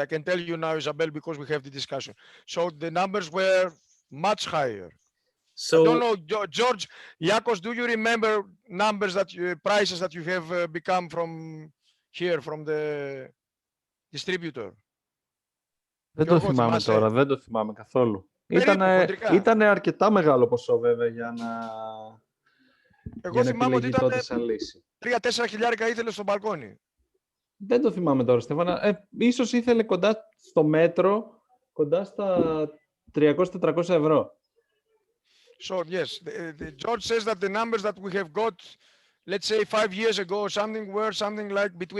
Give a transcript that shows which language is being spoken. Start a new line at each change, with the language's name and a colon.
English: I can tell you now, Isabel, because we have the discussion. So the numbers were much higher. So I don't know, George, Yakos, do you remember numbers prices that you have become from here, from the distributor?
Greek: Δεν το θυμάμαι τώρα, δεν το θυμάμαι καθόλου. Ήταν αρκετά μεγάλο ποσό βέβαια για να επιλεγεί τότε σαν λύση. 3-4 χιλιάρικα ήθελε στο μπαλκόνι. Δεν το θυμάμαι τώρα, Στέφανα. Ίσως ήθελε κοντά στο μέτρο, κοντά στα 300-400 ευρώ.
English: So yes, the George says that the numbers that we have got, let's say 5 years ago or something, were something like between